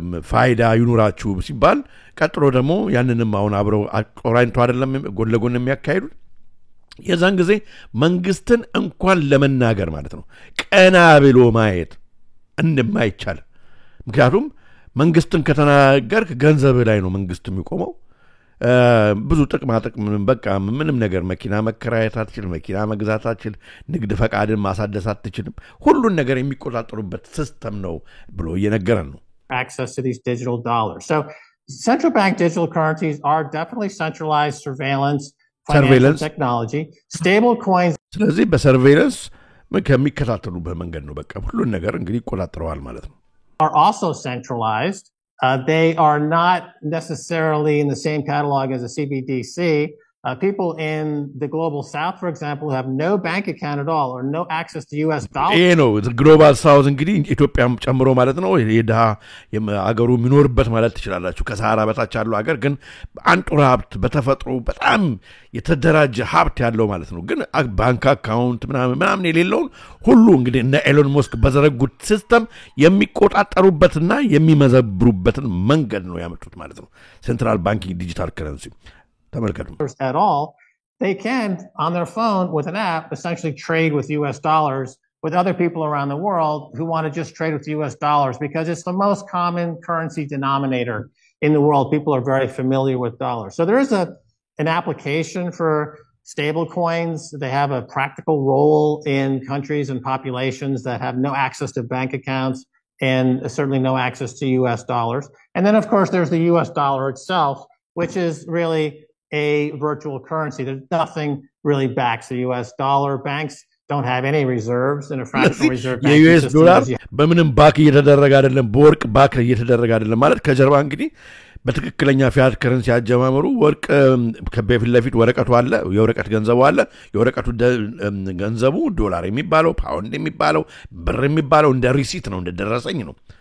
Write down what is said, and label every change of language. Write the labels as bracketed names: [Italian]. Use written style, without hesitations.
[Amharic] ፋይዳ ይኑራችሁ ሲባል ቀጥሎ ደግሞ ያንንም አሁን አብረው አቆራኝቶ አይደለም ጎን ለጎን የሚያካሂዱት የዛን ጊዜ መንግስትን እንኳን ለመናገር ማለት ነው ቀና ብሎ ማየት እንደማይቻል ምክንያቱም መንግስትን ከተናገርክ ገንዘብ ላይ ነው መንግስት የሚቆመው ብዙ ጥቅማ በቃ ምንም ነገር መኪና መከራየት አትችልም መኪና መግዛት አትችልም ንግድ ፈቃድን ማሳደስ አትችልም ሁሉን ነገር የሚቆጣጠሩበት ሲስተም ነው ብሎ እየነገረን ነው [English] access to these digital dollars so central bank digital currencies are definitely centralized surveillance technology stable coins [Amharic] ስለዚህ በሰርቬይለንስ ከሚከታተሉበት መንገድ ነው በቃ ሁሉን ነገር እንግዲህ ይቆጣጠራል ማለት ነው [English] are also centralized they are not necessarily in the same catalog as a CBDC people in the global south for example have no bank account at all or no access to US dollars the global south [Amharic] እንግዲህ ኢትዮጵያም ጨምሮ ማለት ነው የደሃ አገሩ የሚኖርበት ማለት ትችላላችሁ ከሳሃራ በታች ያለው አገር ግን አንጡራ ሀብት በተፈጥሮ በጣም የተደራጀ ሀብት ያለው ማለት ነው ግን ባንክ አካውንት ምናምን የሌለውን ሁሉ እንግዲህ እነ ኤሎን መስክ በዘረጉት ሲስተም የሚቆጣጠሩበትና የሚመዘብሩበትን መንገድ ነው ያመጡት ማለት ነው ሴንትራል ባንኪንግ ዲጂታል ከረንሲ [English] at all they can on their phone with an app essentially trade with US dollars with other people around the world who want to just trade with US dollars because it's the most common currency denominator in the world people are very familiar with dollars so there is an application for stable coins they have a practical role in countries and populations that have no access to bank accounts and certainly no access to US dollars and then of course there's the US dollar itself which is really a virtual currency. There's nothing really backs the US dollar. Banks don't have any reserves in a fractional reserve bank. [Amharic] US dollar በምንም ባክ እየተደረገ አይደለም በወርቅ ባክ እየተደረገ አይደለም ማለት ከጀርባ እንግዲህ በትክክለኛ ፊያት ከረንሲ ያጀማመሩ ወርቅ ከበፊት ለፊት ወረቀቱ አለ የወረቀት ገንዘቡ አለ የወረቀቱ ገንዘቡ ዶላር የሚባለው ፓውንድ የሚባለው ብር የሚባለው እንደ ሪሲት ነው እንደ ደረሰኝ ነው